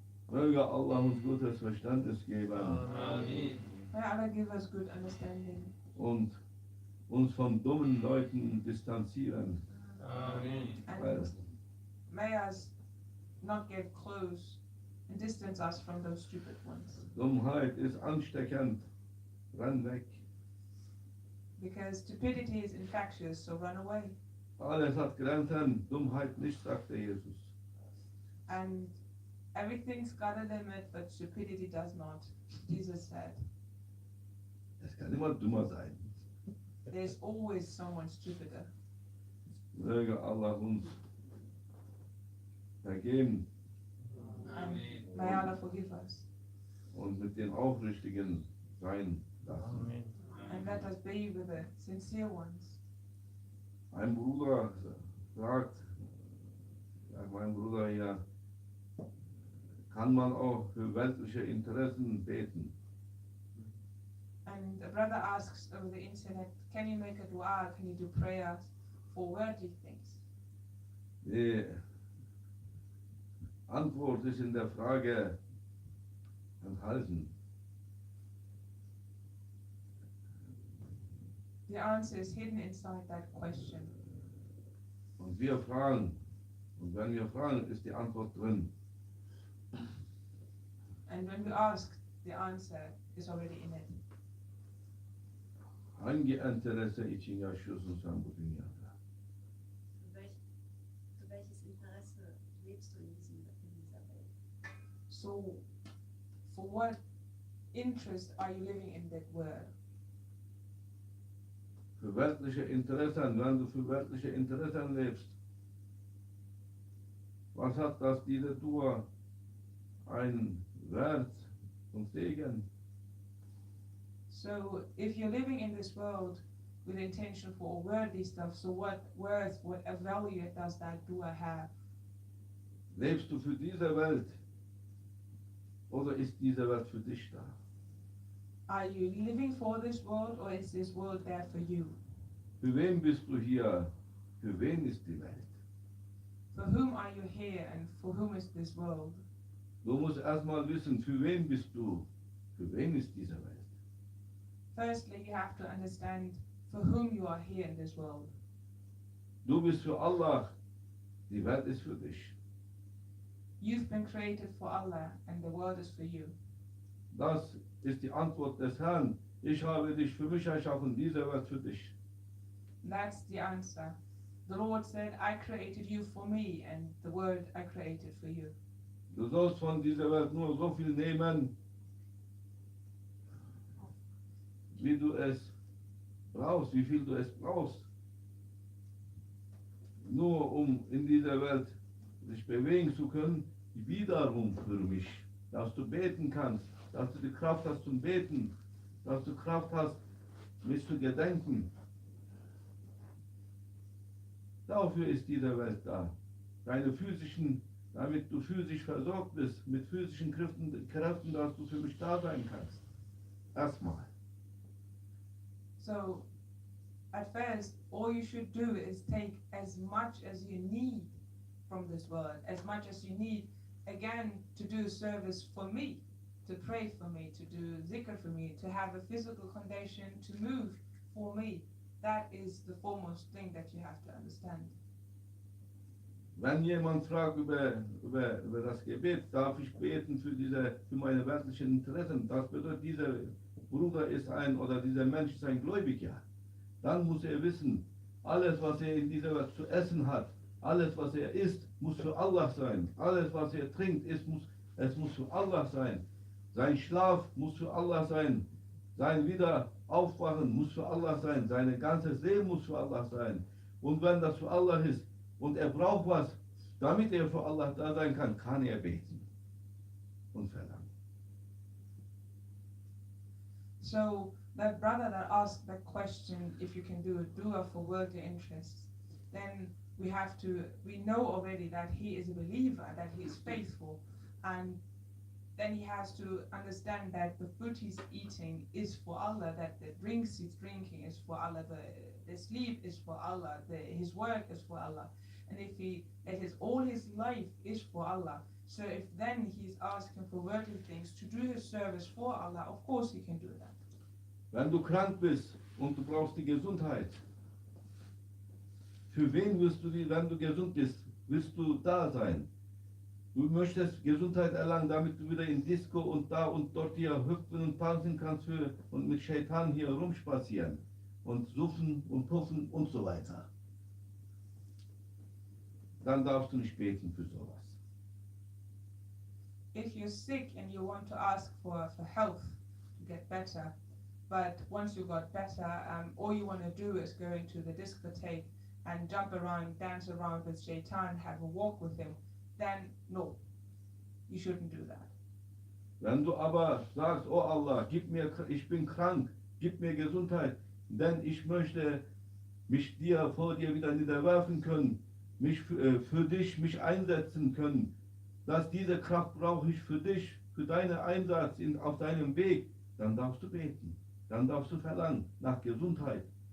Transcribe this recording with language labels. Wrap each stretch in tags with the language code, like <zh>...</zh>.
<de>Möge Allah uns gutes Verständnis geben Amen.</de> <en>May Allah give us good understanding</en> <de>und uns von dummen Leuten distanzieren. Amen. Weil</de> <en>and may us not get close and distance us from those stupid ones.</en> <de>Dummheit ist ansteckend. Renn weg.</de> <en>Because stupidity is infectious, so run away.</en> <de>Alles hat Grenzen, Dummheit nicht, sagte Jesus.</de> <en>And everything's got a limit, but stupidity does not. Jesus said,</en> <de>Es kann immer dummer sein.</de> <en>there's always someone stupider.</en> <de>Möge Allah uns vergeben</de> <en>And may Allah forgive us.</en> <de>und mit den Aufrichtigen sein lassen. Amen.</de> <en>And let us be with the sincere ones.</en> <de>Ein Bruder fragt, ja, mein Bruder hier, kann man auch für weltliche Interessen beten?</de> <en>And a brother asks over the internet, can you make a dua? Can you do prayers for worldly things?</en> <de>Die Antwort ist in der Frage enthalten.</de> <en>The answer is hidden inside that question.</en> <de>Und wir fragen, und wenn wir fragen, ist die Antwort drin.</de> <en>And when we ask, the answer is already in it.</en> <tr>Hangi enterese için yaşıyorsun sen bu dünyada?</tr> <de>Für welches Interesse lebst du in dieser Welt?</de> <en>So, for what interest are you living in that world?</en> <de>Für weltliche Interessen, wenn du für weltliche Interessen lebst, was hat das diese Tour ein Wert und Segen?</de> <en>So, if you're living in this world with intention for worldly stuff, so what worth, what a value does that dua have?</en> <de>Lebst du für diese Welt oder ist diese Welt für dich da?</de> <en>Are you living for this world, or is this world there for you?</en> <de>Für wen bist du hier? Für wen ist die Welt?</de> <en>For whom are you here, and for whom is this world?</en> <de>Du musst erstmal wissen, für wen bist du? Für wen ist diese Welt?</de> <en>Firstly, you have to understand for whom you are here in this world.</en> <de>Du bist für Allah, die Welt ist für dich.</de> <en>You've been created for Allah, and the world is for you.</en> <de>Das ist die Antwort des Herrn. Ich habe dich für mich erschaffen, diese Welt für dich.</de> <en>That's the answer. The Lord said, I created you for me, and the world I created for you.</en> <de>Du sollst von dieser Welt nur so viel nehmen, wie du es brauchst, wie viel du es brauchst. Nur um in dieser Welt sich bewegen zu können, wiederum für mich. Dass du beten kannst, dass du die Kraft hast zum Beten, dass du Kraft hast, mich zu gedenken. Dafür ist diese Welt da. Deine physischen, damit du physisch versorgt bist, mit physischen Kräften, dass du für mich da sein kannst. Erstmal.</de> <en>So, at first, all you should do is take as much as you need from this world, as much as you need, again, to do service for me, to pray for me, to do zikr for me, to have a physical condition to move for me. That is the foremost thing that you have to understand.</en> <de>Wenn jemand fragt über das Gebet, darf ich beten für meine weltlichen Interessen, das bedeutet, dieser Bruder ist oder dieser Mensch ist ein Gläubiger. Dann muss er wissen, alles was er in dieser Welt zu essen hat, alles was er isst, muss für Allah sein. Alles was er trinkt, es muss für Allah sein. Sein Schlaf muss für Allah sein. Sein Wiederaufwachen muss für Allah sein. Seine ganze Seele muss für Allah sein. Und wenn das für Allah ist und er braucht was, damit er für Allah da sein kann, kann er beten und verlangen.</de> <en>So that brother that asked that question, if you can do a dua for worldly interests, then we know already that he is a believer, that he is faithful, and then he has to understand that the food he's eating is for Allah, that the drinks he's drinking is for Allah, the sleep is for Allah, his work is for Allah, and all his life is for Allah. So if then he's asking for worldly things to do his service for Allah, of course he can do that.</en> <de>Wenn du krank bist und du brauchst die Gesundheit, für wen wenn du gesund bist, willst du da sein? Du möchtest Gesundheit erlangen, damit du wieder in Disco und da und dort hier hüpfen und tanzen kannst und mit Shaitan hier rumspazieren und suffen und puffen und so weiter. Dann darfst du nicht beten für sowas.</de> <en>If you're sick and you want to ask for health to get better, but once you got better, all you want to do is go into the discotheque and jump around, dance around with Shaitan, have a walk with him, then no, you shouldn't do that.</en> <de>Wenn du aber sagst, oh Allah, ich bin krank, gib mir Gesundheit, denn ich möchte vor dir wieder niederwerfen können, für dich mich einsetzen können, dass diese Kraft brauche ich für dich, für deinen Einsatz auf deinem Weg, dann darfst du beten, dann darfst du verlangen nach Gesundheit.</de>